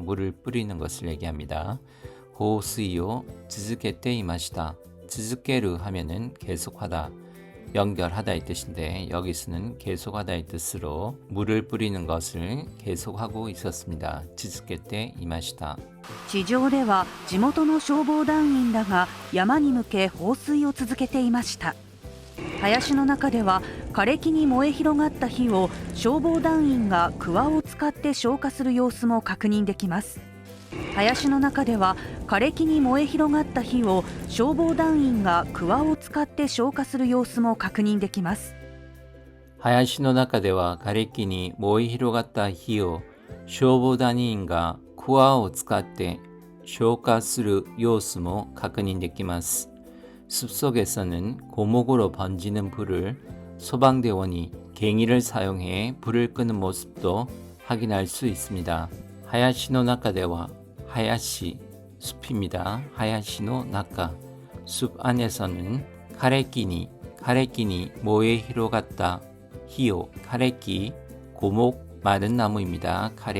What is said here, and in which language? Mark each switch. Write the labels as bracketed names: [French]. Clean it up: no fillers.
[Korean] 물을 뿌리는 것을 얘기합니다. [Japanese] 호수이요 즈즈케테 이마시다. [Korean] 즈즈케르 하면은 계속하다, 연결하다의 뜻인데 여기서는 계속하다의 뜻으로 물을 뿌리는 것을 계속하고 있었습니다. [Japanese] 즈즈케테 이마시다. 地上では地元の消防団員らが山に向け放水を続けていました。林の中では枯れ木に燃え広がった火を消防団員がクワを使って消火する様子も確認できます。林の中では枯れ木に燃え広がった火を消防団員がクワを使って消火する様子も確認できます。林の中では枯れ木に燃え広がった火を消防団員がクワを使って消火する様子も確認できます。 [Korean] 숲속에서는 고목으로 번지는 불을 소방대원이 갱이를 사용해 불을 끄는 모습도 확인할 수 있습니다. 하야시노 나카데와 하야시 숲입니다. 하야시노 나카 숲 안에서는 카레끼니 모에 히로갔다 히요 카레끼 고목 마른 나무입니다.